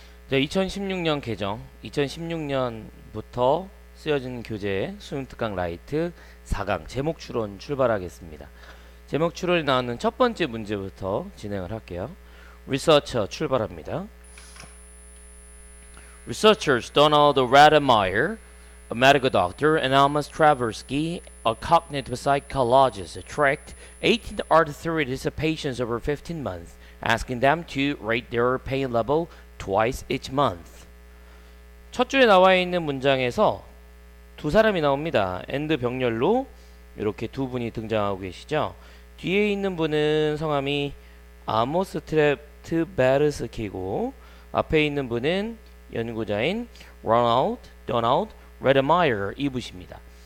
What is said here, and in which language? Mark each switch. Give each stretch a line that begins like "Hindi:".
Korean: 자, 2016년 개정, 2016년부터 쓰여진 교재 수능특강 라이트 4강 제목 추론 출발하겠습니다. 제목 추론이 나오는 첫 번째 문제부터 진행을 할게요. 리서처 출발합니다.
English: Researchers Donald Rademeyer, a medical doctor, and Amos Tversky, a cognitive psychologist, tracked 18 arthritis patients over 15 months, asking them to rate their pain level twice each month.
Korean: 첫 줄에 나와 있는 문장에서 두 사람이 나옵니다. and 병렬로 이렇게 두 분이 등장하고 계시죠. 뒤에 있는 분은 성함이 아모스 트베르스키고 앞에 있는 분은 연구자인 도널드 레드마이어 이분입니다.